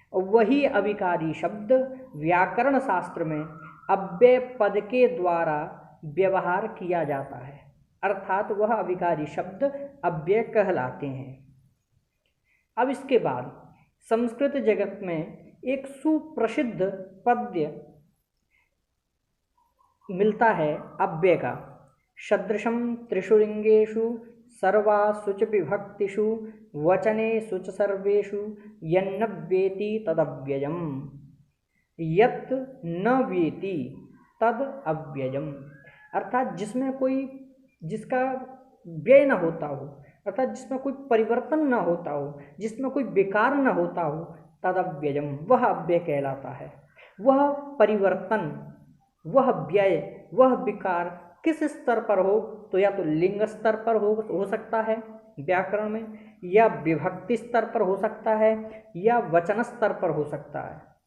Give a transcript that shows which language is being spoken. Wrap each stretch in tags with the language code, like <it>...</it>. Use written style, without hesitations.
<hi>और वही अविकारी शब्द व्याकरण शास्त्र में अव्यय पद के द्वारा व्यवहार किया जाता है, अर्थात वह अविकारी शब्द अव्यय कहलाते हैं। अब इसके बाद संस्कृत जगत में एक सुप्रसिद्ध पद्य मिलता है अव्यय का।</hi> <sa>सदृशं त्रिषु लिंगेषु सर्वासु च विभक्तिषु वचनेषु च सर्वेषु यन्न वेति तदव्ययम् यत् न वेति तद अव्ययम्।</sa> <hi>अर्थात जिसका व्यय न होता हो, अर्थात जिसमें कोई परिवर्तन न होता हो, जिसमें कोई विकार न होता हो,</hi> <sa>तद अव्ययम्,</sa> <hi>वह अव्यय कहलाता है। वह परिवर्तन, वह व्यय, वह विकार किस स्तर पर हो, तो या तो लिंग स्तर पर हो सकता है व्याकरण में, या विभक्ति स्तर पर हो सकता है, या वचन स्तर पर हो सकता है।</hi>